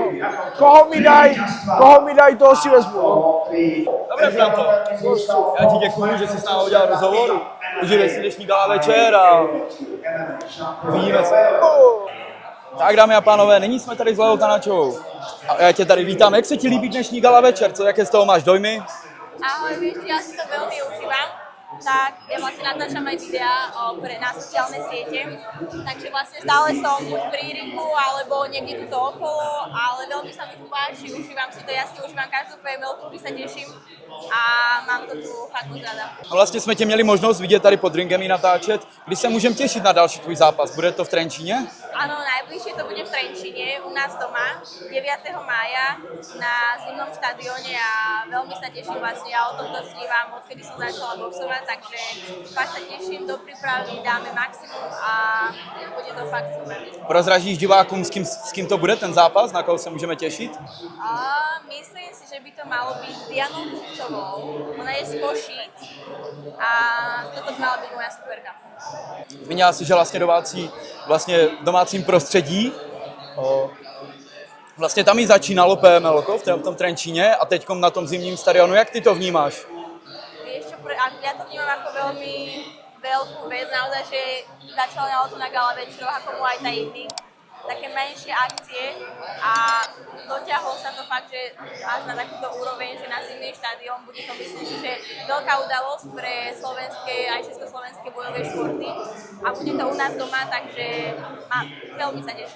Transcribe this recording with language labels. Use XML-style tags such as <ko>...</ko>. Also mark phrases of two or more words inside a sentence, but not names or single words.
<cs>Koho mi daj, toho si vezmu. Dobré, Franto. Já ti děkuju, že jsi s námi udělal rozhovor. Užijte si dnešní gala večer a uvidíme se. Tak dámy a pánové, nyní jsme tady s Leou Tanáčovou. A já tě tady vítám. Jak se ti líbí dnešní gala večer? Jaké z toho máš dojmy?</cs> <sk>Ahoj, vieš, ja si to veľmi užívam. Tak ja vlastne natáčam aj videá na sociálne siete, takže vlastne stále som buď pri ringu alebo niekde tuto okolo, ale veľmi sa mi tu páči, užívam si to, ja si užívam každú PML, kdy sa teším a mám to tu fakt moc rada.</sk> <cs>A vlastně jsme tě měli možnost vidět tady pod ringem i natáčet. Kdy se můžeme těšit na další tvůj zápas? Bude to v Trenčíně?</cs> <sk>Áno, najbližšie to bude v Trenčíne, u nás doma, 9. mája na zimnom štadióne a veľmi sa teším vlastne, ja o tomto snívam, odkedy som začala boxovať, takže fakt sa teším do prípravy, dáme maximum a bude to fakt super.</sk> <cs>Prozražíš divákům, s kým to bude ten zápas, na koho se můžeme těšit?</cs> <sk>Myslím si, že by to malo byť s Dianou Kupcovou, ona je z Košíc a toto by mala byť moja superka.</sk> <cs>Zmínila si, že vlastně v domácím prostředí. Vlastně tam i začínalo PML v tom Trenčíně a teď na tom zimním stadionu. Jak ty to vnímáš?</cs> <sk>Vieš čo, ja to vnímam ako veľmi veľkú vec, naozaj, že začalo to na gala večeroch, ako mu aj tá iný. také menšie akcie a dotiahlo sa to fakt, že až na takúto úroveň, že na zimný štadión bude to, myslím si, že veľká udalosť pre slovenské aj československé bojové športy a bude to u nás doma, takže veľmi sa teším.</sk>